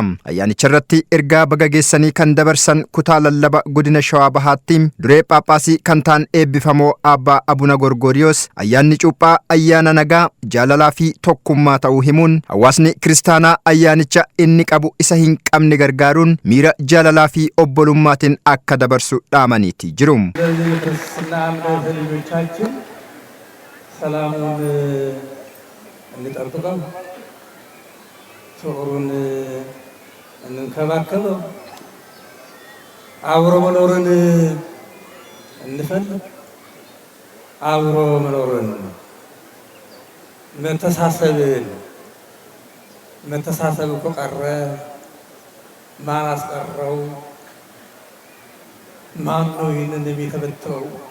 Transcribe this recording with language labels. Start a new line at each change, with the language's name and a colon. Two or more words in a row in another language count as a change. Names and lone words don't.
Oromo: Ayyaanicha irratti ergaa baga geessanii kan dabarsan kutaa lallaba godina Shawaa Bahaatti duree Phaaphaasii kan ta'an eebbifamoo Abbaa Abuna Gorgoriyoos ayyaanni cuuphaa ayyaana nagaa, jaalalaa fi tokkummaa ta'uu himuun hawaasni kiristaanaa ayyaanicha inni qabu isa hin qabne gargaaruun miira jaalalaa fi obbolummaatiin akka dabarsu dhaamaniiti jiru.
Amharic: ሰላሙን እንጠብቀው ፍቅሩን እንንከባከበው አብሮ መኖርን እንፈልግ አብሮ መኖርን መተሳሰብ እኮ ቀረ ማን አስቀረው ማን ነው ይህንን የሚተበትበው?